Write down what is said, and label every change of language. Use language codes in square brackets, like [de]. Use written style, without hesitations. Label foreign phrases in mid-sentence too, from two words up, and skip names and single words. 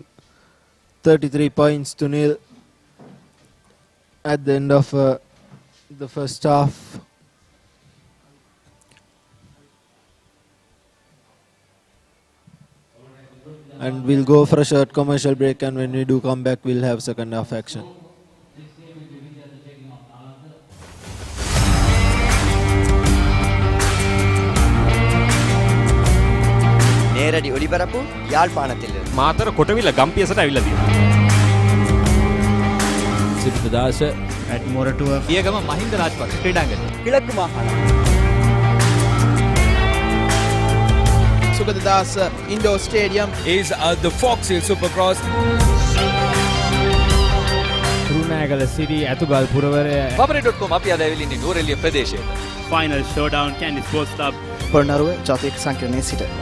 [en] 33 points to nil at the end of the first half. And we'll go for a short commercial break, and when we do come back, we'll have second half action. [ta] நேரடி ஒளிபரப்பு யாழ்ப்பாணத்திலிருந்து. [si] මාතර කොටවිල ගම්පියසට ඇවිල්ලා තියෙනවා. [en] Isipatana at Moratu [si] පියගම මහින්ද රාජපක්ෂ ක්‍රීඩාංගණය. [ta] கிழக்கு மாகாணம். [en] Sugadadasa Indoor Stadium is the Fox Hill Supercross. [si] Trunagala City ඇතුගල් පුරවරය Papare.com අපි අද ඇවිල්ලා ඉන්නේ නූරෙලිය ප්‍රදේශයට. [en] final showdown Kandy Sports Club. [si] පොළොන්නරුව ජාතික සංකීර්ණයේ සිට